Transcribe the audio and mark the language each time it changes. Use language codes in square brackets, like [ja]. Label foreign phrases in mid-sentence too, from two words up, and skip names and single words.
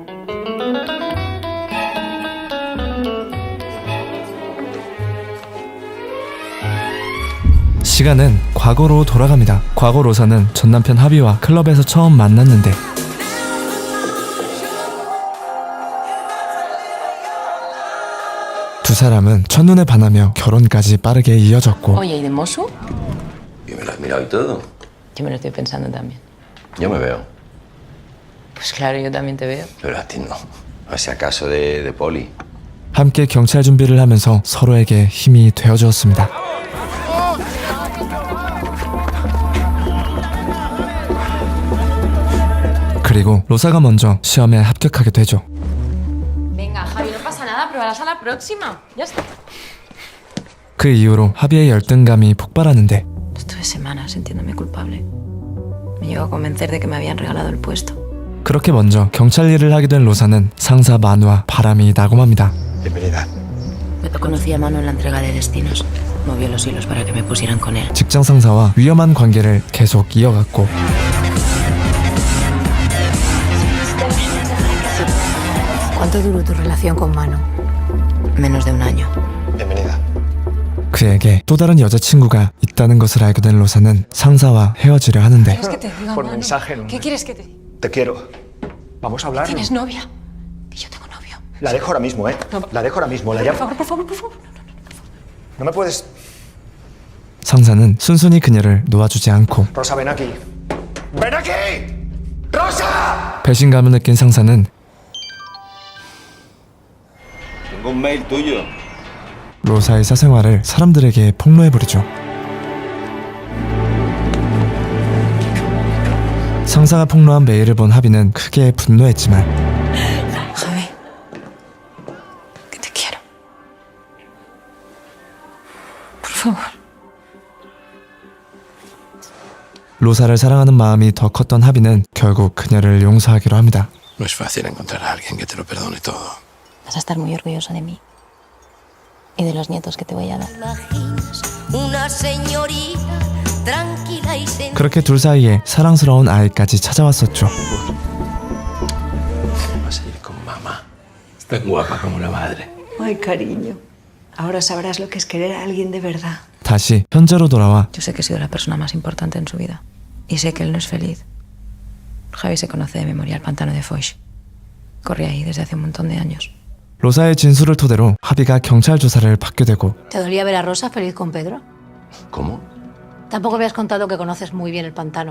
[ko] 시간은 과거로 돌아갑니다. 과거 로사는 전 남편 하비와 클럽에서 처음 만났는데 두 사람은 첫눈에 반하며 결혼까지 빠르게 이어졌고 [es] Oye, ¿y de Mosu? ¿Y me lo has mirado y todo? Yo me lo estoy pensando también. Yo me veo, Pues claro, yo también te veo. pero a ti no. O sea, acaso de poli. [ko] 함께 경찰 준비를 하면서 서로에게 힘이 되어주었습니다. 그리고 로사가 먼저 시험에 합격하게 되죠. [es] Venga, Javi, no pasa nada, pruébala a la próxima. Ya está. [ko] 그 이후로 하비의 열등감이 폭발하는데 [es] Estuve semanas sintiéndome culpable. Me llegó a convencer de que me habían regalado el puesto. [ko] 그렇게 먼저 경찰 일을 하게 된 로사는 상사 마누와 바람이 나고 맙니다. [es] Bienvenida. Yo conocí a Manu en la entrega de destinos. Movió los hilos para que me pusieran con él. [ko] 직장 상사와 위험한 관계를 계속 이어갔고 [es] ¿Cuánto duró tu relación con Manu? Menos de un año. Bienvenida. [ko] 그에게 또 다른 여자친구가 있다는 것을 알게 된 로사는 상사와 헤어지려 하는데 [es] ¿Quieres que te diga, Por Manu? mensaje, ¿no? ¿Qué quieres que te diga? Te quiero. Vamos a hablar. ¿Tienes novia? Que yo tengo novio. La dejo ahora mismo, ¿eh? La dejo ahora mismo. La llamo. Por favor, por favor. No me puedes... [ko] 상사는 순순히 그녀를 놓아주지 않고 [es] Rosa, ven aquí. ¡Ven aquí! ¡Rosa! [ko] 배신감을 느낀 상사는 [es] Tengo un mail tuyo. [ko] 로사의 사생활을 사람들에게 폭로해버리죠. 상사가 폭로한 메일을 본 하비는 크게 분노했지만 [es] Javi, que te quiero. Por favor. [ko] 로사를 사랑하는 마음이 더 컸던 하비는 결국 그녀를 용서하기로 합니다. [es] No es fácil encontrar a alguien que te lo perdone todo. Vas a estar muy orgulloso de mí y de los nietos que te voy a dar. Una señorita tranquila y sencilla. [ko] 그렇게 둘 사이에 사랑스러운 아이까지 찾아왔었죠. [es] Vas a ir con mamá. Es tan guapa como la madre. Ay, cariño. Ahora sabrás lo que es querer a alguien de verdad. [ko] 다시 현재로 돌아와 [es] Yo sé que he sido la persona más importante en su vida. Y sé que él no es feliz. Javi se conoce de memoria el pantano de Foix. Corre ahí desde hace un montón de años. [ko] 로사의 진술을 토대로 하비가 경찰 조사를 받게 되고 [es] ¿Te dolía ver a Rosa feliz con Pedro? ¿Cómo? Tampoco me has contado que conoces muy bien el pantano.